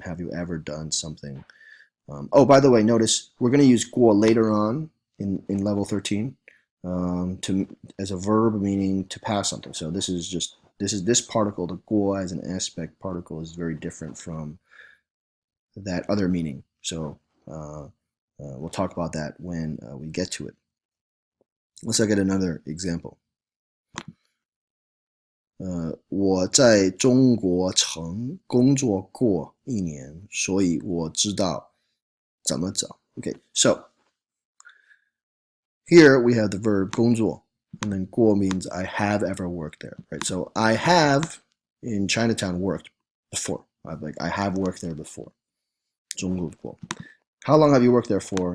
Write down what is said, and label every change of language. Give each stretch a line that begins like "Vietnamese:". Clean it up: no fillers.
English: Have you ever done something? Oh, by the way, notice we're going to use 过 later on in level 13 as a verb meaning to pass something. So this particle, the 过 as an aspect particle, is very different from that other meaning. So we'll talk about that when we get to it. Let's look at another example.
Chinese: 我在中国城工作过1年，所以我知道怎么找.
English: Okay, so here we have the verb 工作, and then 过 means I have ever worked there, right? So I have in Chinatown worked before. I have worked there before.
Chinese: 中国过.
English: How long have you worked there for?